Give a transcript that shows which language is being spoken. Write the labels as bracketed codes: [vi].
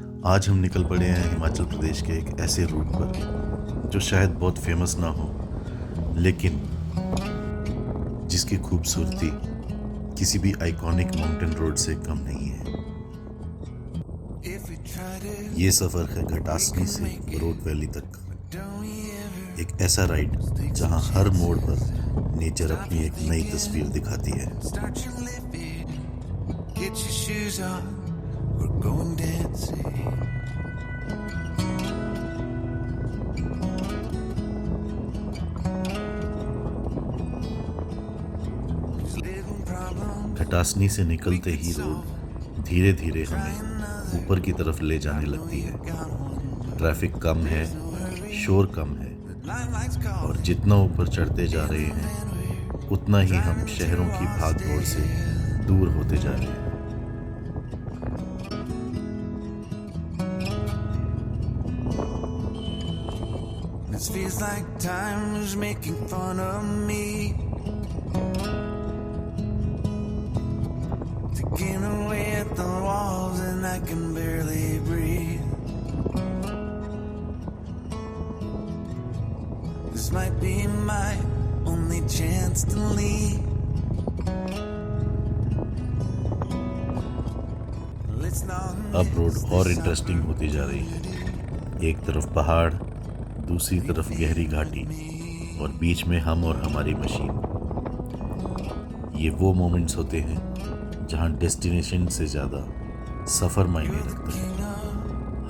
[hi] आज हम निकल पड़े हैं हिमाचल प्रदेश के एक ऐसे रूट पर जो शायद बहुत फेमस ना हो, लेकिन जिसकी खूबसूरती किसी भी आइकॉनिक माउंटेन रोड से कम नहीं है। ये सफ़र है घटासनी से बरोट वैली तक। एक ऐसा राइड जहां हर मोड़ पर नेचर अपनी एक नई तस्वीर दिखाती है। [en] Get your shoes on, we're going dancing. [hi] Ghatasani से निकलते ही रोड धीरे धीरे हमें ऊपर की तरफ ले जाने लगती है। ट्रैफिक कम है, शोर कम है, और जितना ऊपर चढ़ते जा रहे हैं उतना ही हम शहरों की भागदौड़ से दूर होते जा रहे हैं। [en] This feels like time is making fun of me, taking away at the walls and I can barely breathe. This might be my only chance to leave. [hi] अब रोड और इंटरेस्टिंग होती जा रही है। एक तरफ पहाड़, दूसरी तरफ गहरी घाटी, और बीच में हम और हमारी मशीन। ये वो मोमेंट्स होते हैं जहां डेस्टिनेशन से ज़्यादा सफ़र मायने रखता है।